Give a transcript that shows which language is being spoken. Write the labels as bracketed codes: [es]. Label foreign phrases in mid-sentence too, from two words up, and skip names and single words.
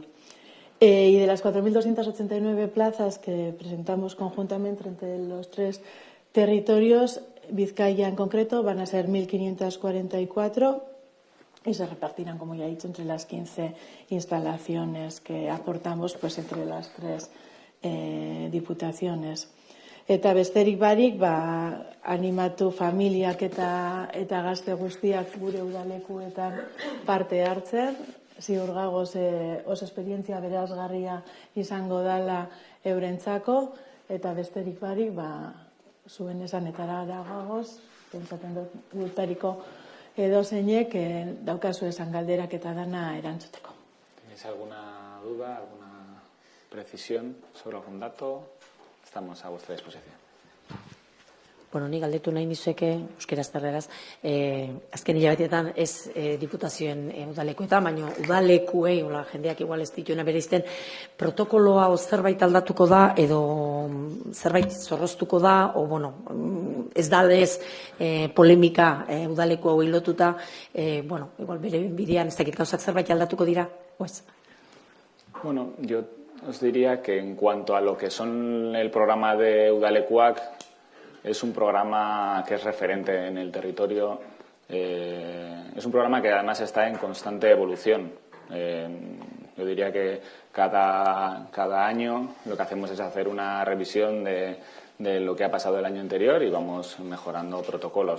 [es] Y de las 4.289 plazas que presentamos conjuntamente entre los 3 territorios, Vizcaya en concreto van a ser 1.544 y se repartirán, como ya he dicho, entre las 15 instalaciones que aportamos pues entre las 3 diputaciones. [eu] Eta besterik barik, animatu familiak eta gazte guztiak gure udalekuetan parte hartzen, ziur gagoz oso esperientzia berazgarria izango dala eurentzako, eta besterik barik, zuen esanetara gagoz, pentsatzen dutariko edozeinek daukazu esan galderak eta dana erantzuteko. [es] ¿Tenéis alguna duda, alguna precisión sobre algún dato? Estamos a vuestra disposición. [eu] Bueno, ni galdetu nahi nizueke, euskeraz terreraz, azken hilabetetan ez diputazioen udalekuetan, baina udalekuei, jendeak igual ez dituena bereizten, protokoloa zerbait aldatuko da, edo zerbait zorroztuko da, o, bueno, ez da lez polemika udaleku hau hilotuta, bueno, igual bere bidean ez dakit gauzak zerbait aldatuko dira, oez? [es] Bueno, yo os diría que en cuanto a lo que son el programa de Udalekuak, es un programa que es referente en el territorio, es un programa que además está en constante evolución. Yo diría que cada año lo que hacemos es hacer una revisión de lo que ha pasado el año anterior y vamos mejorando protocolos.